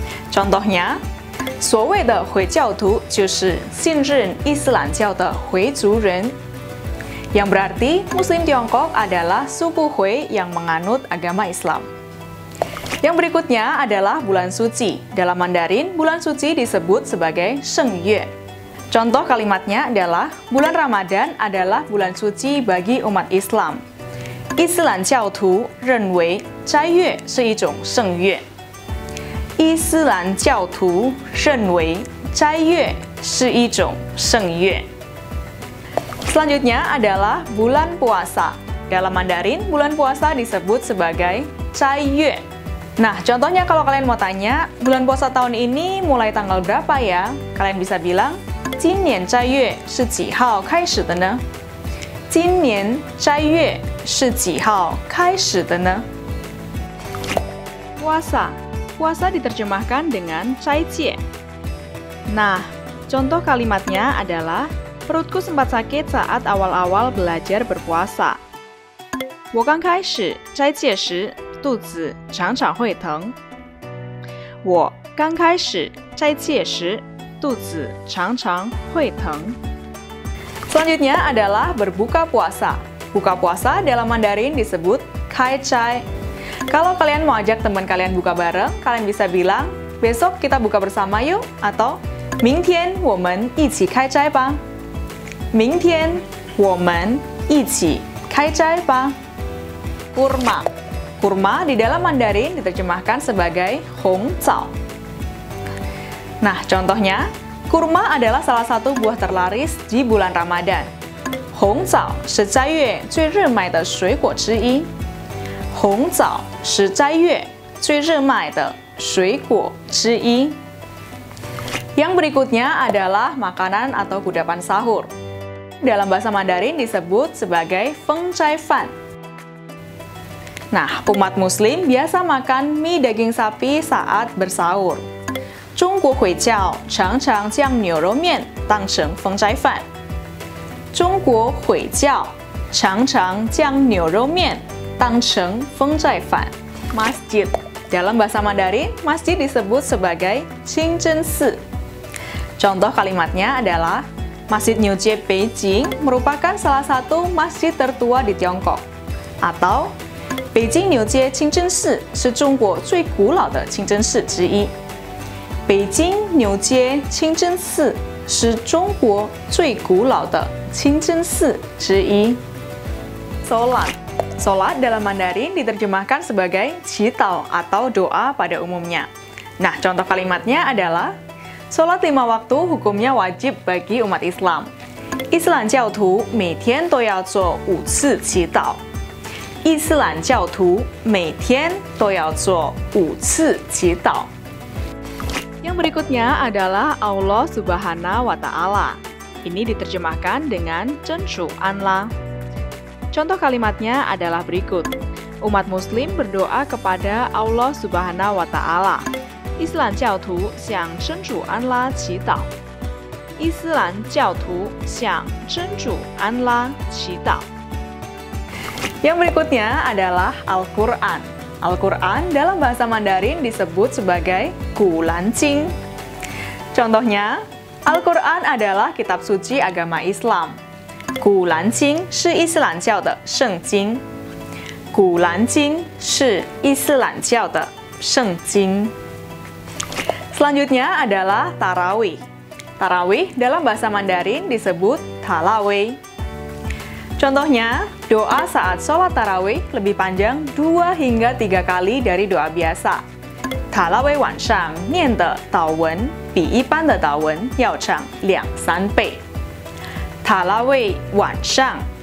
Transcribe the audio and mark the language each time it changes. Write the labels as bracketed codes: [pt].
[id] Contohnya, [zh] 所谓的回教徒就是信任伊斯兰教的回族人. [id] Yang berarti Muslim Tiongkok adalah suku Hui yang menganut agama Islam. Yang berikutnya adalah bulan suci. Dalam Mandarin, bulan suci disebut sebagai Sheng Yue. Contoh kalimatnya adalah, bulan Ramadan adalah bulan suci bagi umat Islam. [zh] Islam教徒认为斋月是一种圣月。伊斯兰教徒认为斋月是一种圣月。 [id] Selanjutnya adalah bulan puasa. Dalam Mandarin, bulan puasa disebut sebagai Zai Yue. Nah, contohnya kalau kalian mau tanya, bulan puasa tahun ini mulai tanggal berapa ya? Kalian bisa bilang, [zh] 今年斋月是几号开始的呢？今年斋月是几号开始的呢？ [id] Puasa. Puasa diterjemahkan dengan cai jie. Nah, contoh kalimatnya adalah, perutku sempat sakit saat awal-awal belajar berpuasa. [zh] 我刚开始斋戒时，肚子常常会疼。我刚开始斋戒时，肚子常常会疼。 [id] Selanjutnya adalah berbuka puasa. Buka puasa dalam Mandarin disebut kai cai. Kalau kalian mau ajak teman kalian buka bareng, kalian bisa bilang, besok kita buka bersama yuk, atau [zh] 明天我们一起开斋吧。明天我们一起开斋吧。 [id] Kurma. Kurma di dalam Mandarin diterjemahkan sebagai Hong Zao. Nah, contohnya, kurma adalah salah satu buah terlaris di bulan Ramadan. [zh] Hong Zao 是斋月最热卖的水果之一。红枣是斋月最热卖的水果之一。 [id] Yang berikutnya adalah makanan atau kudapan sahur. Dalam bahasa Mandarin disebut sebagai Feng Zai Fan. Nah, umat Muslim biasa makan mie daging sapi saat bersahur. [zh] 中国回教常常将牛肉面当成风斋饭。中国回教常常将牛肉面当成风斋饭。 [id] Masjid. Dalam bahasa Mandarin, masjid disebut sebagai Qingzhen Si. Contoh kalimatnya adalah, Masjid Niujie Beijing merupakan salah satu masjid tertua di Tiongkok. Atau, [zh] 北京牛街清真寺是中国最古老的清真寺之一。北京牛街清真寺是中国最古老的清真寺之一。 [id] Sholat. Sholat dalam Mandarin diterjemahkan sebagai qitao atau doa pada umumnya. Nah, contoh kalimatnya adalah, sholat 5 waktu hukumnya wajib bagi umat Islam. [zh] Islam 教徒每天都要做5次祈祷。伊斯兰教徒每天都要做5次祈祷。 [id] Yang berikutnya adalah Allah Subhanahu wa Ta'ala. Ini diterjemahkan dengan Zhen Shu An La. Contoh kalimatnya adalah berikut. Umat Muslim berdoa kepada Allah Subhanahu wa Ta'ala. [zh] Islam 教徒向真主安拉祈祷。伊斯兰教徒向真主安拉祈祷。 [id] Yang berikutnya adalah Al-Quran. Al-Quran dalam bahasa Mandarin disebut sebagai Qulancing. Contohnya, Al-Quran adalah kitab suci agama Islam. [zh] Qulancing 是伊斯兰教的圣经。Qulancing 是伊斯兰教的圣经。 [id] Selanjutnya adalah Tarawih. Tarawih dalam bahasa Mandarin disebut Talawih. Contohnya, doa saat sholat tarawih lebih panjang 2 hingga 3 kali dari doa biasa. [zh] 塔拉威晚上念的祷文比一般的祷文要长2-3倍。塔拉威晚上